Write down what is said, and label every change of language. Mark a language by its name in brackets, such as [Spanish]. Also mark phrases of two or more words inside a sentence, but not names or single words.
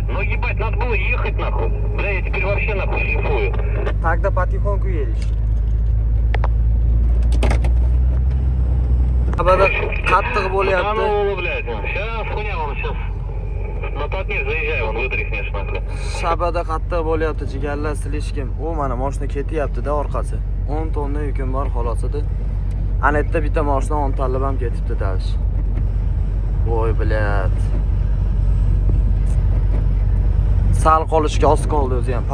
[Russian] Но ебать, надо было ехать нахуй. Бля, я теперь вообще нахуй шлифую. Тогда потихоньку едешь. [Uzbek] Abada qattiq [Russian] Да [Uzbek] bo'lyapti. [Russian] ну, блядь, сейчас хуйня, он сейчас на подъезд заезжай, он вытряхнешь нахуй. [Uzbek] Shabada qattiq bo'lyapti, jigarlar silishkim. U mana mashina ketyapti-da orqasi. 10 tonna yukim bor xolos edi. Ana yerda bitta mashina 10 tallab ham ketibdi dash. [Russian] Voy, blядь. [Uzbek] Sal qolishga oz qoldi o'zi ham.